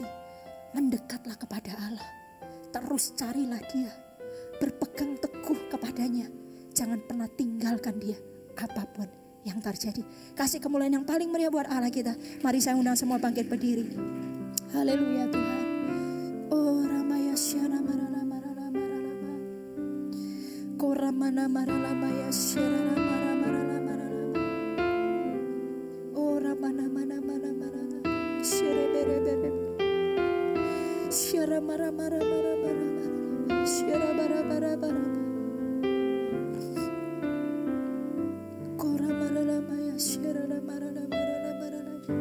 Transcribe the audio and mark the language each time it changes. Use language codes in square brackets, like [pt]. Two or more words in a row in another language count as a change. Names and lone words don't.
[id] Mendekatlah kepada Allah. Terus carilah Dia. Berpegang teguh kepadanya. Jangan pernah tinggalkan Dia apapun yang terjadi. Kasih kemuliaan yang paling meriah buat Allah kita. Mari saya undang semua bangkit berdiri. Haleluya Tuhan. Oh Ramaya Syana Marala Marala Marala Koramana Marala Maya Syana Marala Marala Marala Oh Ramana Mana Mana Marala Syara Bere Bere Syara Mara Mara Mara Mara Syara Bara Bara Bara Koramana Maya Syara Marala Marala Marala.